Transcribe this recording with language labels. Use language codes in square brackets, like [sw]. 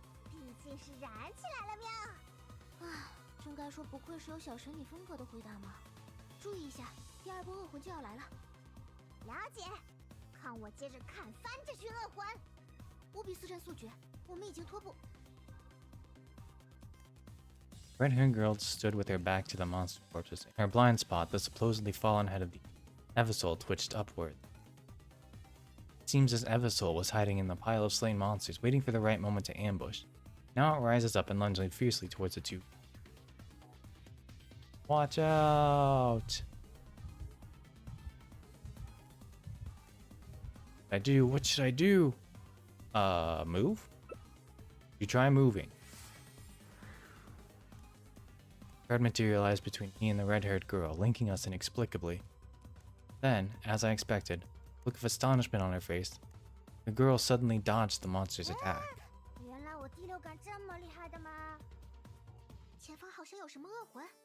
[zh] 毕竟是燃起来了喵！啊，真该说不愧是有小神女风格的回答嘛。注意一下，第二波恶魂就要来了。了解，看我接着砍翻这群恶魂！无比四战速决，我们已经拖步。 [en] Red-haired girl stood with her back to the monster corpses. In her blind spot, the supposedly fallen head of the Evasoul twitched upward. It seems as Evasoul was hiding in the pile of slain monsters, waiting for the right moment to ambush. Now it rises up and lunges fiercely towards the two. Watch out! What should I do? Move? You try moving. Guard materialized between me and the red-haired girl, linking us inexplicably. Then, as I expected, a look of astonishment on her face, the girl suddenly dodged the monster's attack. [zh] 原来我第六感这么厉害的吗？前方好像有什么恶魂。